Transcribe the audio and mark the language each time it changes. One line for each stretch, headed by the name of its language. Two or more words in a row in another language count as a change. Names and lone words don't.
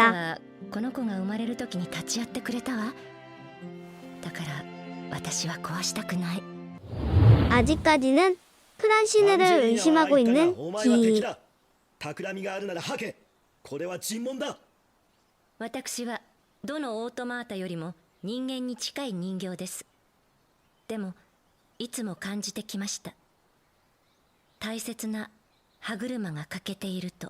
Japanese: はこの子が生まれる時に立ち会ってくれたわ。だから私は壊したくない。
Korean: 아직까지는 프란시느를 의심하고 있는
Japanese: お前は敵 기이. だ。企みがあるなら吐け。これは尋問だ。私はどのオートマータよりも人間に近い人形です。でもいつも感じてきました。大切な歯車が欠けていると。